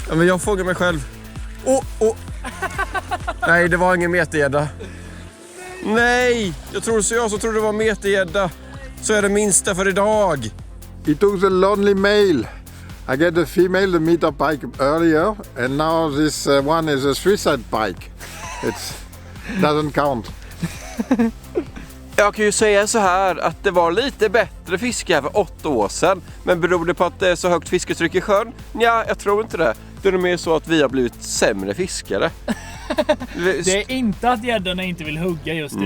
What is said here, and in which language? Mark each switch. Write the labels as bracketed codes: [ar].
[sv] Ja, men jag fångar mig själv. Nej, det var ingen metergädda. Nej, jag trodde det var metergädda. Så är det minsta för idag. [en] He took the lonely male. I get the female, the meter pike earlier, and now this one is a suicide pike. It doesn't count. [sv] Jag kan ju säga så här att det var lite bättre fiske här för 8 år sedan. Men beror det på att det är så högt fisketryck i sjön? Ja, jag tror inte det. Det är mer så att vi har blivit sämre fiskare. Det är inte att gäddorna inte vill hugga just idag.